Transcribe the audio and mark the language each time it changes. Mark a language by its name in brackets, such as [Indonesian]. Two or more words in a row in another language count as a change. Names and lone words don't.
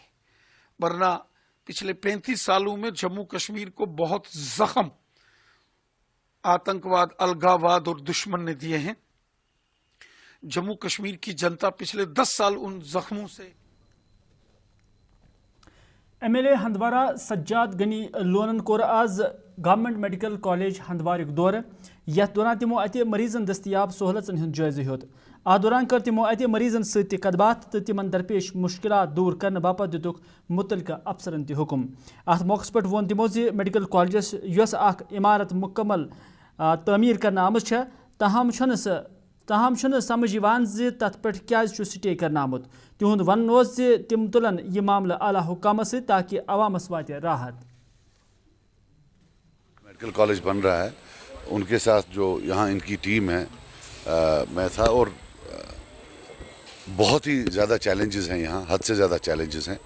[Hindi] वरना पिछले 35 सालों में जम्मू कश्मीर को बहुत जख्म आतंकवाद, अलगाववाद और दुश्मन ने दिए हैं। जम्मू कश्मीर की जनता पिछले 10 साल उन जख्मों से। [Kashmiri] MLA हंदवारा सज्जाद गनी लोनन कोर आज गवर्नमेंट मेडिकल कॉलेज हंदवार दौर। यथ दौरान तिमो अत मरीजन दस्तियाब सहूलतन हंद जायजा हेत। अत दौरान कर तिमो अत मरीजन सत कत बात तो तिमन दरपेश मुश्किलात दूर करने बापत दितुक मुतलका अफसरन तह हुक्म। अत मौके पर वोन तिमो मेडिकल कॉलेजस यस अख इमारत मुकम्मल तमीर करना आमज ताहम समझ यवान तथ पे क्या स्टे करना आमुत। तिहुंद वन तिम तुलन यह मामला आला हुकाम से ताकि अवामस वाते राहत। [English] medical college [Hindi] बन रहा है, उनके साथ जो यहाँ इनकी टीम है, मैं था, और बहुत ही ज़्यादा चैलेंजेस हैं यहाँ, हद से ज़्यादा चैलेंजेस हैं।